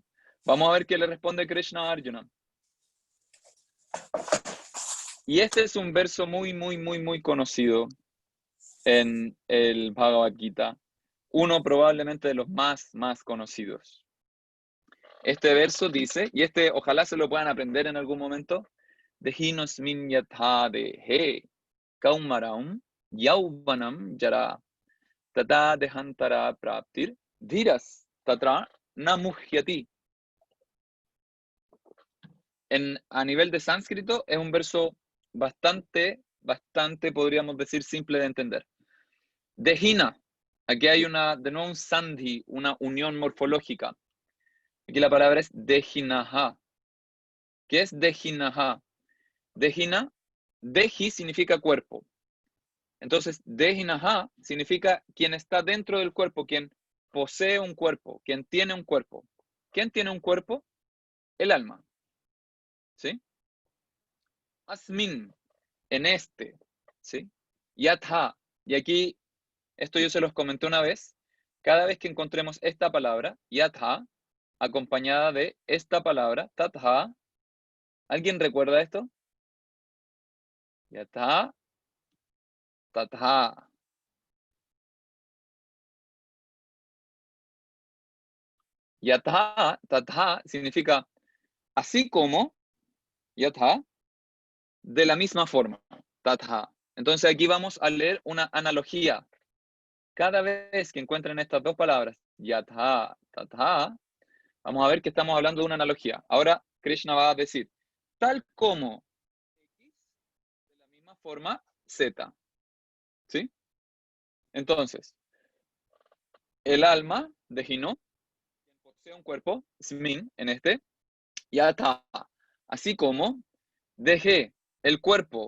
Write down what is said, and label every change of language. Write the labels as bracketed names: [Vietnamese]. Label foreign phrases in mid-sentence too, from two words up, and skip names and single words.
[Spanish] Vamos a ver qué le responde Krishna a Arjuna. Y este es un verso muy, muy, muy, muy conocido en el Bhagavad Gita. Uno probablemente de los más conocidos. Este verso dice, y este ojalá se lo puedan aprender en algún momento, [Sanskrit] Dehinosmin yatha dehe kaumaram yauvanam yara tata dehantara praptir dhiras tatra namuhyati. [Spanish] a nivel de sánscrito es un verso bastante, podríamos decir, simple de entender. Dehina, aquí hay de nuevo un sandhi, una unión morfológica. Aquí la palabra es dehinaha. ¿Qué es dehinaha? Dehina, dehi significa cuerpo. Entonces, dehinaha significa quien está dentro del cuerpo, quien posee un cuerpo, quien tiene un cuerpo. ¿Quién tiene un cuerpo? El alma. ¿Sí? Asmin, en este. ¿Sí? Yatha. Y aquí, esto yo se los comenté una vez. Cada vez que encontremos esta palabra, yatha, acompañada de esta palabra, tatha. ¿Alguien recuerda esto? [Sanskrit] Yatha, tatha. Yatha, tatha [Spanish] significa así como, yatha, de la misma forma, tatha. Entonces aquí vamos a leer una analogía. Cada vez que encuentren estas dos palabras, [Sanskrit] yatha, tatha, [Spanish] vamos a ver que estamos hablando de una analogía. Ahora Krishna va a decir, tal como X, de la misma forma Z. ¿Sí? Entonces, el alma de Hino, quien posee un cuerpo, Smin, en este, yatha, así como deje el cuerpo.